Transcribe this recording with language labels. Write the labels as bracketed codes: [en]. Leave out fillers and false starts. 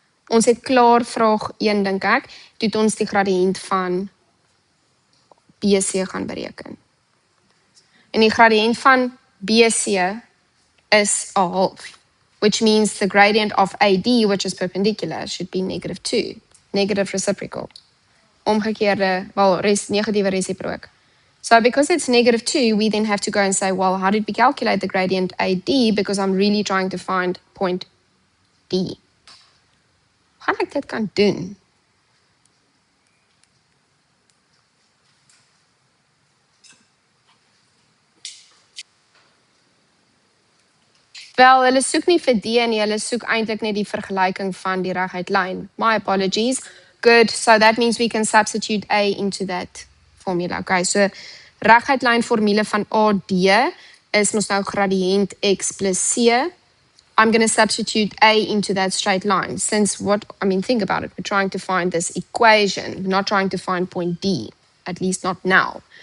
[af] Ons het klaar vraag 1, dink ek, toe ons die gradient van BC gaan bereken. En die gradient van BC is 1/2. [en] which means the gradient of AD, which is perpendicular, should be -2, negative reciprocal. [af] Omgekeerde, well, negatieve reciprook. [en] So because it's -2, we then have to go and say, well, how did we calculate the gradient AD? Because I'm really trying to find point D. [af] Gaan ek dit kan doen? Wel, hulle soek nie vir D nie, hulle soek eintlik net die vergelyking van die reguit lyn. [en] My apologies. Good, so that means we can substitute A into that formula. [af] Okay, so reguit lyn formule van AD is mos nou gradiënt x plus c. [en] I'm going to substitute A into that straight line. Since think about it, we're trying to find this equation, we're not trying to find point D, at least not now.